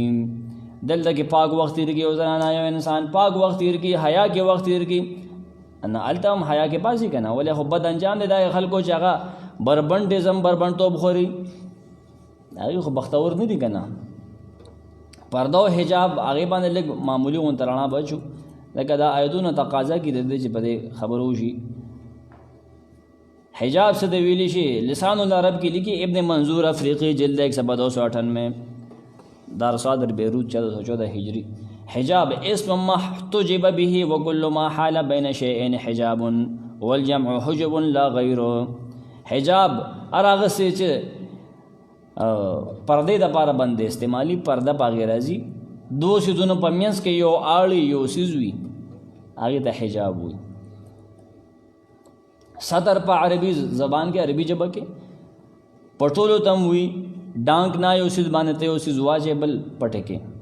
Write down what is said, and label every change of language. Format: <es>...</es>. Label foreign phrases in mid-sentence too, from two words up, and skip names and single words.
<ps>دلته کې پاک وخت تیر کړي او زنانه یو انسان پاک وخت تیر کړي، حیا کې وخت تیر کړي، نه هلته هم حیا کې پاسې که نه، ولې خو بد انجام دی دا خلکو چې هغه بربنډیزم بربنډتوب خوري، هغې خو بختور نه دي که نه. پرده او حجاب هغې باندې لږ معمولي غونته رڼا بچو، لکه دا آیتونه تقاضا کړي د دې چې په دې خبرو وشي. حجاب څه د ویلی شي؟ لسان العرب کې لیکي ابن منظور افریقی جلد 198 دار صادر بیروت 1414 هجری.</ps> <ar>حجاب اسم محتجب به وكل ما حال بين شيئين حجاب والجمع حجب لا غيره.</ar> <ps>حجاب هغه څه چې پردې دپاره باندې استعمالي، پرده پاغې راځي، دو څیزونو په منځ کې یو آړي یو څیز وي، هغې ته حجاب وي. ستر په عربي زبان کې، عربي ژبه کې پټولو ته هم وي، ډانک نه یو څیز باندې ته یو څیز واچې بل پټې کې.</ps>